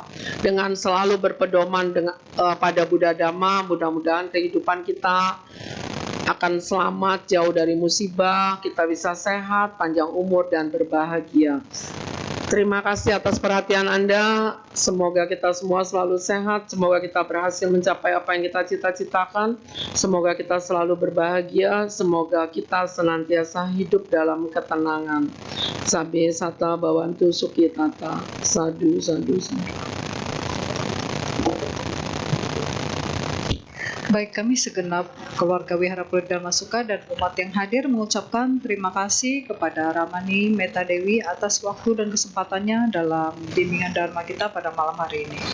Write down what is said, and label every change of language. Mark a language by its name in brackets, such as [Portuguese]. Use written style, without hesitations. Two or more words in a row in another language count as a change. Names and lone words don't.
[Indonesian] Dengan selalu berpedoman pada Buddha Dhamma, mudah-mudahan kehidupan kita akan selamat, jauh dari musibah, kita bisa sehat, panjang umur, dan berbahagia. Terima kasih atas perhatian Anda. Semoga kita semua selalu sehat. Semoga kita berhasil mencapai apa yang kita cita-citakan. Semoga kita selalu berbahagia. Semoga kita senantiasa hidup dalam ketenangan. [Pali] Sabe sata bawantu sukitata. Sadu, sadu, sadu. [Indonesian] Baik, kami segenap keluarga Wihara Pluit Dhammasuka dan umat yang hadir mengucapkan terima kasih kepada Ramani Meta Dewi atas waktu dan kesempatannya dalam bimbingan Dharma kita pada malam hari ini.